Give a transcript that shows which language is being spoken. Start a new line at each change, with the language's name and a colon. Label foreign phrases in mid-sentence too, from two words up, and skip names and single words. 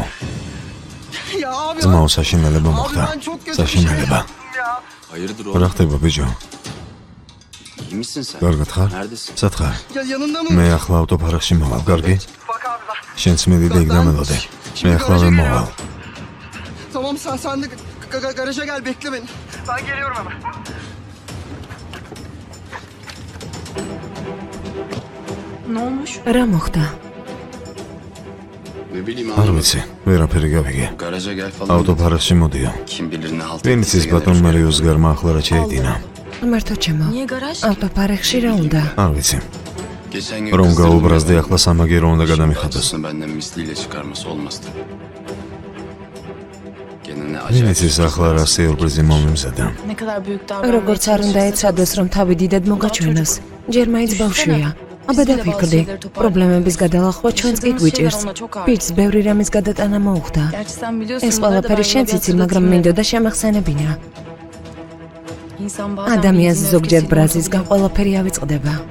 Georgian: ძმაო, საშინელება მოხდა. საშინელება. რა ხდება, ბიჭო? კარგად ხარ? სად ხარ? მე ახლა ავტოფარეხში მოვალ, კარგი? შენც მედიდე იქ დამელოდე. მე ახლა მოვალ.
Turkish: Tamam sen de garaja gel bekle beni. Ben geliyorum hemen. Ne olmuş?
Georgian: რა მოხდა? არ ვიცი, ვერაფერი გავიგე.
Turkish: Garaja gel falan.
Georgian: ავტოფარეხში მოდიო.
Turkish: Kim bilir ne halt.
Georgian: ვინ იცის ბატონმა რიოს გარმა ახლა რა შეედინა. მარტო ჩემო.
Turkish: Niye garaj?
Georgian: ავტოფარეხში რა უნდა? არ ვიცი.
Turkish: Geçen gün
Georgian: რომ გაუბრაზდე ახლა სამაგერო უნდა გადამიხადოს.
Turkish: Benden misliyle çıkarması olmazdı.
Georgian: ვინ იცის ახლა რა სიურპრიზი მომიმზადა.
Turkish: Ne kadar büyük davranmaya
Georgian: როგორც არ უნდა ეცადოს, რომ თავი დიდად მოგაჩვენოს. ჯერ მაინც ბავშვია. აბა დაფიქრდი, პრობლემების გადალახვა ჩვენს კი გვიჭირს. ბიჭს ბევრი რამის გადატანა მოუხდა. ეს ყველაფერი შენც იცი, მაგრამ მინდოდა შემახსენებინა. ადამიანს ზოგჯერ ბრაზისგან ყველაფერი ავიწყდება.